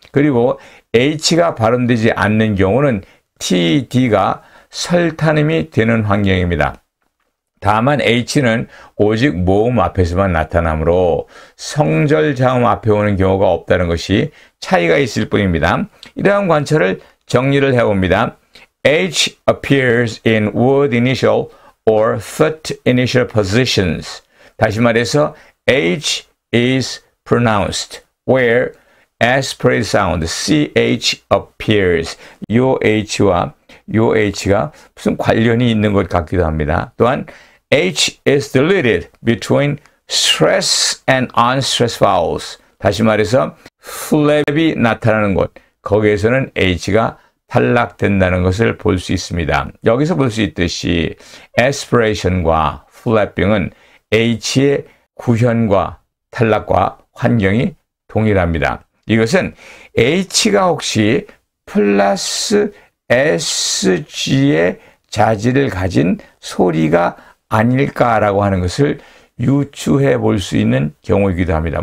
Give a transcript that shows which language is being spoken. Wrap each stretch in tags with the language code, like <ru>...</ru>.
<ko>그리고 H가 발음되지 않는 경우는 TD가 설탄음이 되는 환경입니다. 다만 H는 오직 모음 앞에서만 나타나므로 성절 자음 앞에 오는 경우가 없다는 것이 차이가 있을 뿐입니다. 이러한 관찰을 정리를 해봅니다.</ko> <en>H appears in word initial or foot initial positions.</en> <ko>다시 말해서</ko> <en>H is pronounced where aspirate sound CH appears.</en> <ko>요 H와 요 H가 무슨 관련이 있는 것 같기도 합니다. 또한</ko> <en>H is deleted between stress and unstressed vowels.</en> <ko>다시 말해서 플랩이 나타나는 곳, 거기에서는 H가 탈락된다는 것을 볼 수 있습니다. 여기서 볼 수 있듯이 aspiration과 flapping은 H의 구현과 탈락과 환경이 동일합니다. 이것은 H가 혹시 플러스 SG의 자질을 가진 소리가 아닐까라고 하는 것을 유추해 볼 수 있는 경우이기도 합니다.</ko>